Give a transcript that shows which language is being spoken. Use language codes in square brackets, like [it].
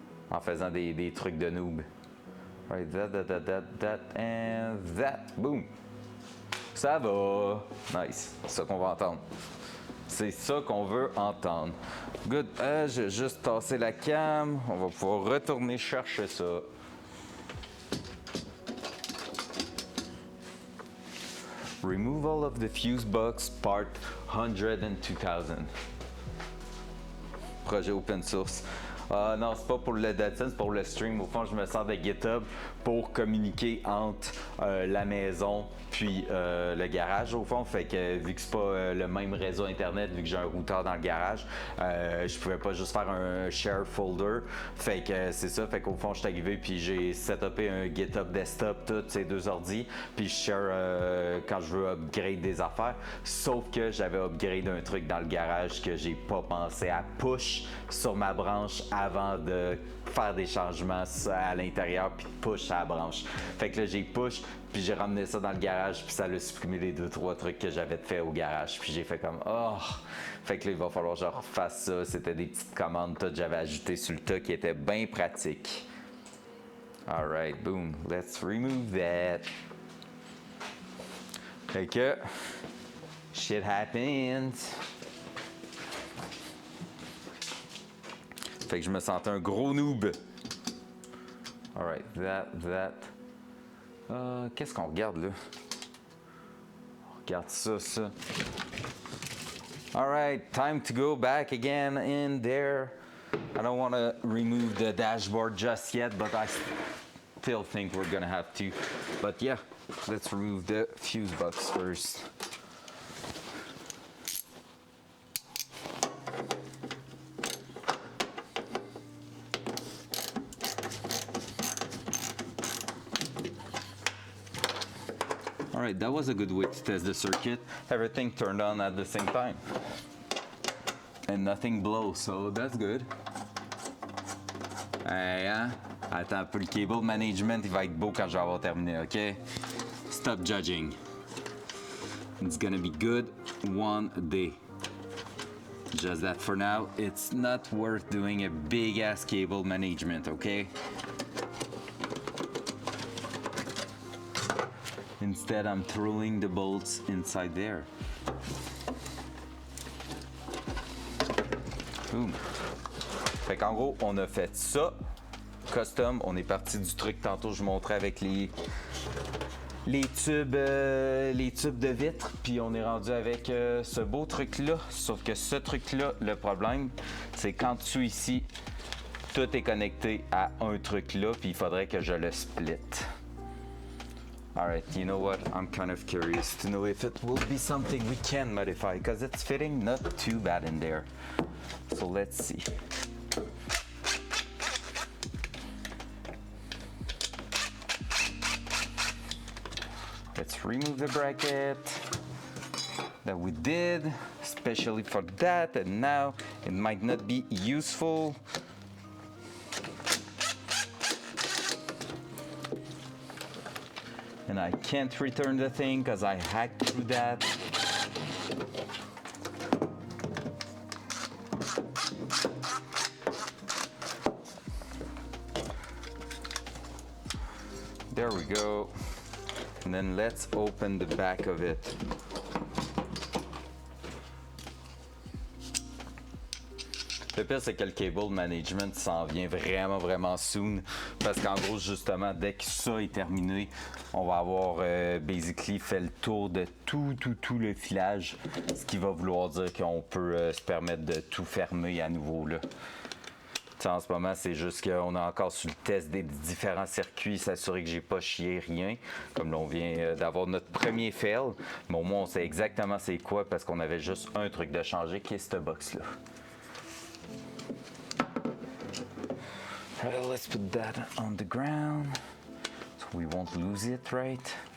[fr] En faisant des trucs de noob. [en] Right, that, and that. [fr] Boom. Ça va. Nice. C'est ça qu'on va entendre. C'est ça qu'on veut entendre. Good. J'ai juste tassé la cam. On va pouvoir retourner chercher ça. [en] Removal of the fuse box, part 100 and 2000. [fr] Projet open source. Non, c'est pas pour le Datsun, c'est pour le stream. Au fond, je me sers de GitHub pour communiquer entre la maison puis le garage, au fond. Fait que vu que c'est pas le même réseau internet, vu que j'ai un routeur dans le garage, je pouvais pas juste faire un share folder. Fait que c'est ça. Fait qu'au fond, je suis arrivé puis j'ai setupé un GitHub desktop, toutes ces 2 ordi. Puis je share quand je veux upgrade des affaires. Sauf que j'avais upgrade un truc dans le garage que j'ai pas pensé à push sur ma branche avant de faire des changements à l'intérieur puis push à la branche. Fait que là j'ai push puis j'ai ramené ça dans le garage puis ça a supprimé les 2-3 trucs que j'avais fait au garage puis j'ai fait comme oh. Fait que là il va falloir que je refasse ça. C'était des petites commandes que j'avais ajoutées sur le tas qui étaient bien pratiques. [en] Alright, boom, let's remove that. [fr] Fait que [en] shit happens. [fr] Fait que je me sentais un gros noob. [en] Alright, that. [fr] Qu'est-ce qu'on regarde là? On regarde ça. [en] Alright, time to go back again in there. I don't want to remove the dashboard just yet, but I still think we're gonna have to. But yeah, let's remove the fuse box first. Alright, that was a good way to test the circuit. Everything turned on at the same time. And nothing blows, so that's good. Hey, hein? [fr] Attends un peu, le cable management, il va être beau quand je vais avoir terminé, ok? [en] Stop judging. It's gonna be good one day. Just that for now, it's not worth doing a big ass cable management, okay? Instead, I'm throwing the bolts inside there. Boom. Fait qu'en gros, on a fait ça. Custom, on est parti du truc tantôt, je vous montrais avec les tubes de vitre, puis on est rendu avec ce beau truc-là. Sauf que ce truc-là, le problème, c'est qu'en dessous ici, tout est connecté à un truc là, puis il faudrait que je le split. Alright, you know what? I'm kind of curious to know if it will be something we can modify, because it's fitting not too bad in there. So let's see. Let's remove the bracket that we did, especially for that, and now it might not be useful. And I can't return the thing because I hacked through that. There we go. And then let's open the back of it. [fr] Le pire, c'est que le cable management s'en vient vraiment soon. Parce qu'en gros, justement, dès que ça est terminé, on va avoir basically fait le tour de tout le filage. Ce qui va vouloir dire qu'on peut se permettre de tout fermer à nouveau, là. T'sais, en ce moment, c'est juste qu'on est encore sur le test des différents circuits, s'assurer que j'ai pas chié rien. Comme là, on vient d'avoir notre premier fail. Mais au moins, on sait exactement c'est quoi parce qu'on avait juste un truc de changer qui est cette box-là. [en] Alright, let's put that on the ground so we won't lose it, right?